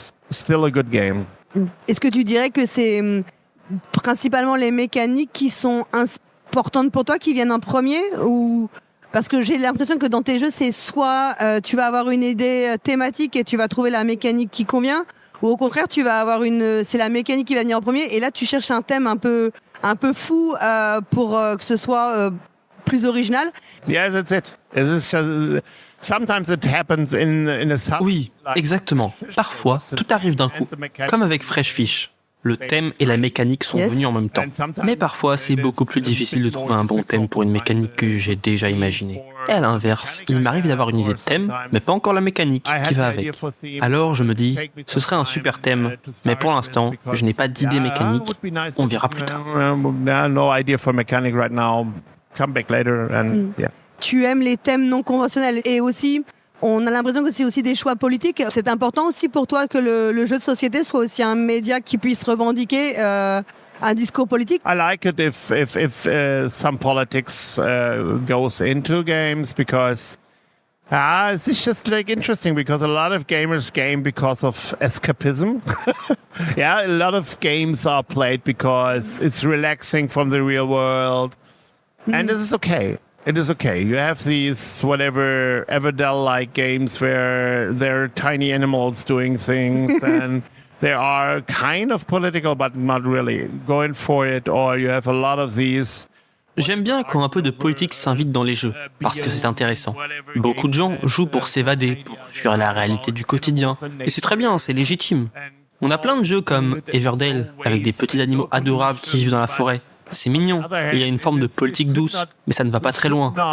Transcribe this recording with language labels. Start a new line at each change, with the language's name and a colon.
French: Est-ce que tu dirais que c'est principalement les mécaniques qui sont importantes pour toi, qui viennent en premier, ou parce que j'ai l'impression que dans tes jeux, c'est soit tu vas avoir une idée thématique et tu vas trouver la mécanique qui convient, ou au contraire, tu vas avoir c'est la mécanique qui va venir en premier, et là, tu cherches un thème un peu fou pour que ce soit plus original.
English: Yeah, that's it. Sometimes it happens in a
French: Oui, exactement. Parfois, tout arrive d'un coup, comme avec Fresh Fish. Le thème et la mécanique sont venus en même temps. Mais parfois, c'est beaucoup plus difficile de trouver un bon thème pour une mécanique que j'ai déjà imaginée. Et à l'inverse, il m'arrive d'avoir une idée de thème, mais pas encore la mécanique qui va avec. Alors je me dis, ce serait un super thème, mais pour l'instant, je n'ai pas d'idée mécanique. On verra plus tard.
English: No idea for mechanic right now. Come back later and yeah.
French: Tu aimes les thèmes non conventionnels, et aussi, on a l'impression que c'est aussi des choix politiques. C'est important aussi pour toi que le jeu de société soit aussi un média qui puisse revendiquer un discours politique.
English: I like it if some politics goes into games because it's just like interesting because a lot of gamers game because of escapism. Yeah, a lot of games are played because it's relaxing from the real world, and this is okay. It is okay. You have these whatever Everdell-like games where there are tiny animals doing things and they are kind of political but not really going for it, or you have a lot of these.
French: J'aime bien quand un peu de politique s'invite dans les jeux, parce que c'est intéressant. Beaucoup de gens jouent pour s'évader, pour fuir la réalité du quotidien. Et c'est très bien, c'est légitime. On a plein de jeux comme Everdell, avec des petits animaux adorables qui vivent dans la forêt. C'est mignon, et il y a une forme de politique douce, mais ça ne va pas très loin.